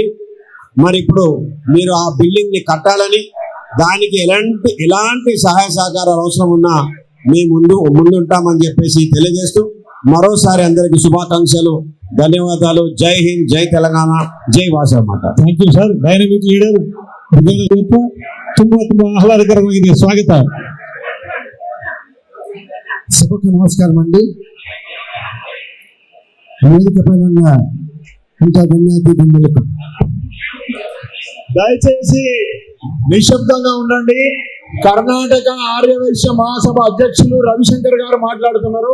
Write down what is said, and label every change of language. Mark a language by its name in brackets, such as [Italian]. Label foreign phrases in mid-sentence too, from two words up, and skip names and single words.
[Telugu] మరి ఇప్పుడు మీరు ఆ బిల్డింగ్ ని కట్టాలని, దానికి ఎలాంటి సహాయ సహకారాలు అవసరం ఉన్నా మేము ముందుంటామని చెప్పేసి తెలియజేస్తూ మరోసారి అందరికి శుభాకాంక్షలు, ధన్యవాదాలు. [Hindi] जय हिंद, [Telugu] జై తెలంగాణ, జై వాసవి మాత. [English] thank you sir. dynamic leader [Kannada] ತುಂಬಾ ಆಹ್ಲಾದಕರವಾಗಿದೆ. ಸ್ವಾಗತ. [Telugu] సభకు నమస్కారం అండి. వేదిక పైన ఉన్న ఇంకా గణ్యాతిథులకు దయచేసి నిశ్శబ్దంగా ఉండండి. కర్ణాటక ఆర్యవైశ్య మహాసభ అధ్యక్షులు రవిశంకర్ గారు మాట్లాడుతున్నారు.